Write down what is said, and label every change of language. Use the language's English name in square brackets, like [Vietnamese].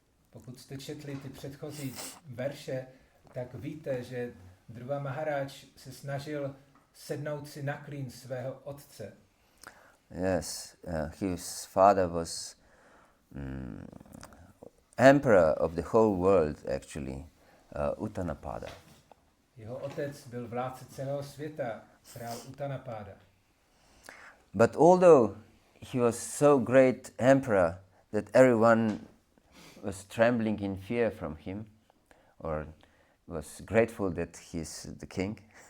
[Czech] Pokud jste četli ty předchozí verše, tak víte, že Dhruva Maharaj se snažil sednout si na klín svého otce. [English] Yes, his father was emperor of the whole world, actually, Uttanapada. [Czech] Jeho otec byl vládce celého světa, král Uttanapada. [English] But although he was so great emperor that everyone was trembling in fear from him, or was grateful that he's the king.